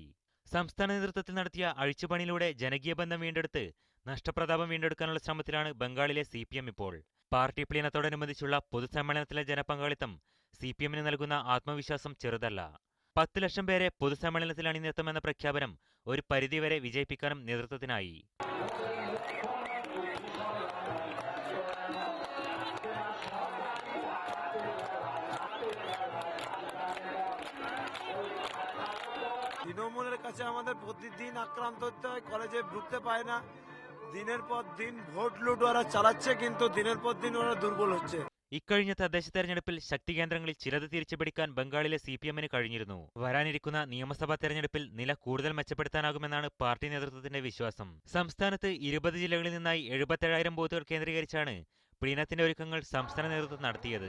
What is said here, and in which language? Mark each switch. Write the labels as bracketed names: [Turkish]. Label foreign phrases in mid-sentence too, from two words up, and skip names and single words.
[Malayalam] സംസ്ഥാന നേതൃത്വത്തിൽ നടത്തിയ അഴിച്ചുപണിയിലൂടെ ജനകീയ ബന്ധം വീണ്ടെടുത്ത് നഷ്ടപ്രതാപം വീണ്ടെടുക്കാനുള്ള ശ്രമത്തിലാണ് ബംഗാളിലെ സിപിഎം ഇപ്പോൾ. പാർട്ടി പ്ലീനത്തോടനുബന്ധിച്ചുള്ള പൊതുസമ്മേളനത്തിലെ ജനപങ്കാളിത്തം സിപിഎമ്മിന് നൽകുന്ന ആത്മവിശ്വാസം ചെറുതല്ല. 10 ലക്ഷം പേരെ പൊതുസമ്മേളനത്തിൽ അണിനിരത്തുമെന്ന പ്രഖ്യാപനം ഒരു പരിധിവരെ വിജയിപ്പിക്കാനും നേതൃത്വത്തിനായി. [Bangla] তৃণমূলের কাছে আমাদের প্রতিদিন আক্রান্ত হতে হয়, কলেজে ঢুকতে পায় না, দিনের পর দিন ভোট লুট ওরা চালাচ্ছে, কিন্তু দিনের পর দিন ওরা দুর্বল হচ্ছে. [Malayalam] ഇക്കഴിഞ്ഞ തദ്ദേശ തെരഞ്ഞെടുപ്പിൽ ശക്തി കേന്ദ്രങ്ങളിൽ ചിലത് തിരിച്ചുപിടിക്കാൻ ബംഗാളിലെ സിപിഎമ്മിന് കഴിഞ്ഞിരുന്നു. വരാനിരിക്കുന്ന നിയമസഭാ തെരഞ്ഞെടുപ്പിൽ നില കൂടുതൽ മെച്ചപ്പെടുത്താനാകുമെന്നാണ് പാർട്ടി നേതൃത്വത്തിന്റെ വിശ്വാസം. സംസ്ഥാനത്ത് 20 ജില്ലകളിൽ നിന്നായി 77,000 ബൂത്തുകൾ കേന്ദ്രീകരിച്ചാണ് പ്ലീനത്തിന്റെ ഒരുക്കങ്ങൾ സംസ്ഥാന നേതൃത്വം നടത്തിയത്.